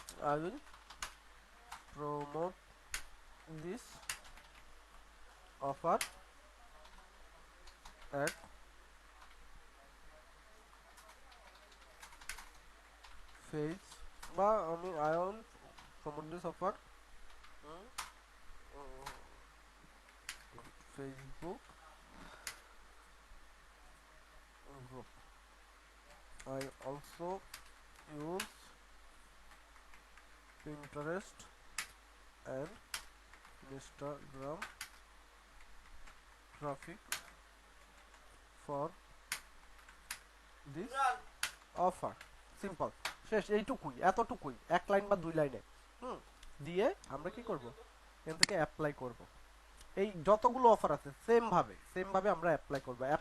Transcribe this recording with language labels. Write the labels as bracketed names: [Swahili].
[English] I will promote this offer at face, [Bangla] বা আমি [English] I will promote this offer Facebook group. I also use Pinterest and Instagram traffic for this offer. [Bangla] Simple, শেষ, এইটুকুই, এতটুকুই, এক line বা 2 লাইনে দিয়ে আমরা কি করব, এখান থেকে অ্যাপ্লাই করব। এই যতগুলো অফার আছে সেম ভাবে আমরা অ্যাপ্লাই করব।